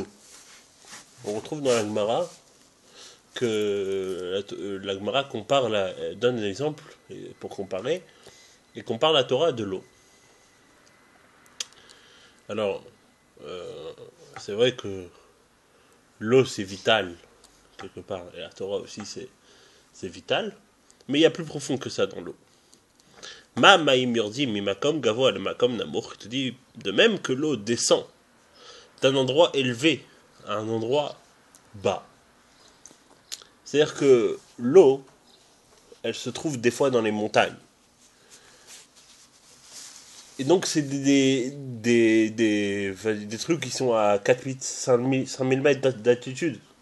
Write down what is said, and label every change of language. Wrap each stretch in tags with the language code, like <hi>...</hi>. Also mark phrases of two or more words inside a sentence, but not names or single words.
<fr>On retrouve dans la Gemara que la Gemara donne un exemple pour comparer, et compare la Torah à de l'eau. Alors, c'est vrai que l'eau c'est vital, quelque part, et la Torah aussi c'est vital, mais il y a plus profond que ça dans l'eau.</fr> <he>מה מים יורדים ממקום גבוה אל מקום נמוך,</he> <fr>te dit de même que l'eau descend d'un endroit élevé à un endroit bas. C'est-à-dire que l'eau, elle se trouve des fois dans les montagnes. Et donc, c'est des trucs qui sont à 4, 8, 5000 mètres d'altitude.</fr>